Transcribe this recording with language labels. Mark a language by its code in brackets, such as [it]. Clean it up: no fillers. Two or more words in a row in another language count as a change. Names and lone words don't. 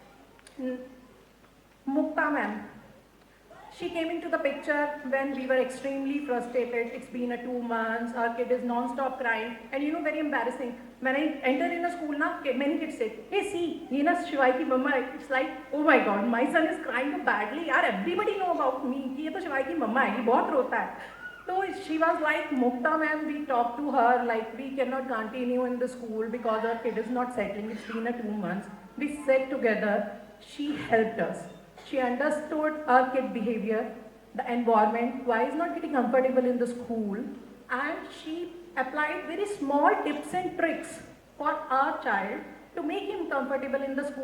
[en] Mukta ma'am, she came into the picture when we were extremely frustrated. It's been 2 months, our kid is non-stop crying, and very embarrassing. When I enter in a school, many kids say, hey, see, [hi] Shivai ki mama. [en] It's like, oh my God, my son is crying badly. Yaar, everybody know about me. [hi] Ye to Shivai ki mama hai, ye bahut rota hai. [en] So she was like, Mukta ma'am, we talked to her, like we cannot continue in the school because our kid is not settling. It's been 2 months. We sat together. She helped us. She understood our kid behavior, the environment, why is not getting comfortable in the school, and she applied very small tips and tricks for our child to make him comfortable in the school.